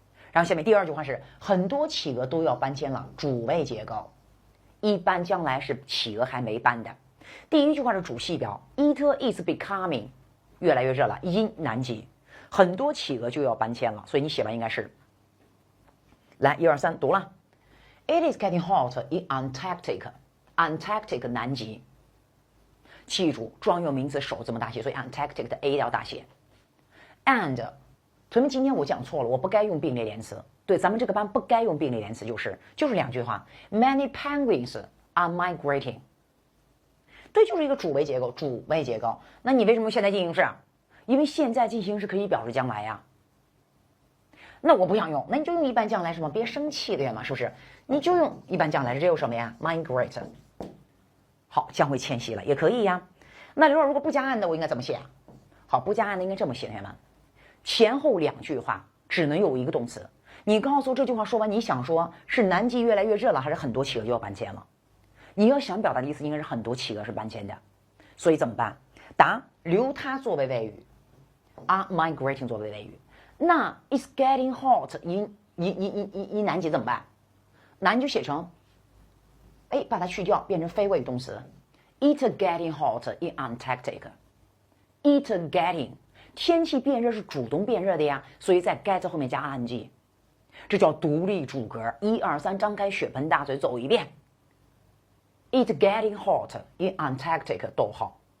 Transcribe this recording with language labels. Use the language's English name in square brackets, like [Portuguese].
[Chinese] 然后下面第2句话是很多企鹅都要搬迁了，主谓结构，一般将来是企鹅还没搬的。第一句话是主系表 ， [English] It is becoming [Chinese] 越来越热了，因南极，很多企鹅就要搬迁了，所以你写完应该是，来1、2、3读了。 [English] It is getting hot in Antarctic. [Chinese] Antarctic 南极。记住，专用名词手这么大写，所以 Antarctic 的 A 要大写。 And， 同学们，今天我讲错了，我不该用并列连词。对，咱们这个班不该用并列连词，就是2句话。 [English] Many penguins are migrating。 [Chinese] 对，就是一个主谓结构，主谓结构。那你为什么现在进行式？因为现在进行式可以表示将来呀。那我不想用，那你就用一般将来什么？别生气对吗？是不是？你就用一般将来，这有什么呀 ？Migrate。好，将会迁徙了，也可以呀。那刘老如果不加 and，我应该怎么写啊？好，不加 and 应该这么写，同学们，前后两句话只能有一个动词。你告诉我这句话说完，你想说是南极越来越热了，还是很多企鹅就要搬迁了？你要想表达的意思应该是很多企鹅是搬迁的，所以怎么办？答留它作为谓语 ， [English] are migrating [Chinese] 作为谓语。那 [English] it's getting hot in [Chinese] 南极怎么办？南就写成，把它去掉，变成非谓语动词 ， [English] it getting hot in Antarctic。 it getting [Chinese] 天气变热是主动变热的呀，所以在 get 后面加 ing， 这叫独立主格。 1、2、3，张开血盆大嘴走一遍。 [English] It getting hot in Antarctic， [Chinese] 逗号。